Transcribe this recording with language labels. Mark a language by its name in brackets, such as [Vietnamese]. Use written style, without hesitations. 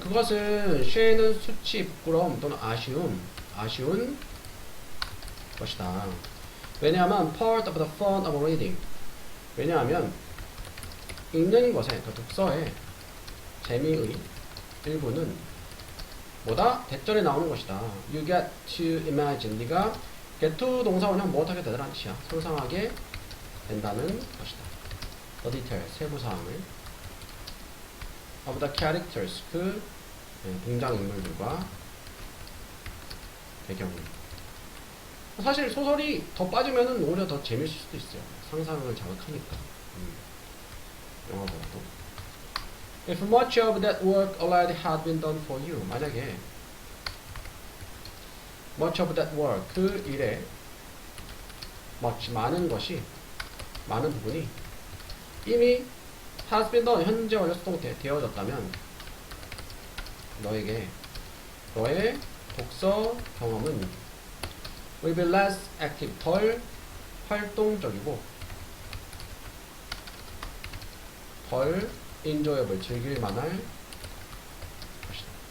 [Korean] 그것은 shame는 수치, 부끄러움 또는 아쉬운 것이다. [English] 왜냐하면 part of the fun of reading. [Korean] 왜냐하면 읽는 것에, 그 독서의 재미의 일부는 뭐다? 대절에 나오는 것이다. [English] You get to imagine. [Korean] 네가 get to 동사원형 못하게 되더라는 뜻이야. 상상하게 된다는 것이다. [English] The details, [Korean] 세부사항을 [English] of the characters, [Korean] 그 등장인물들과 배경을. 사실 소설이 더 빠지면은 오히려 더 재밌을 수도 있어요. 상상을 자극하니까. 영화보다도. [English] If much of that work already had been done for you. 만약에 much of that work, [Korean] 그 일에 많은 것이, 많은 부분이 이미 [English] has been done, [Korean] 현재 완료 수동태 되어졌다면 너에게 너의 독서 경험은 [English] will be less active, [Korean] 덜 활동적이고 덜 enjoyable, 즐길 만할 것이다.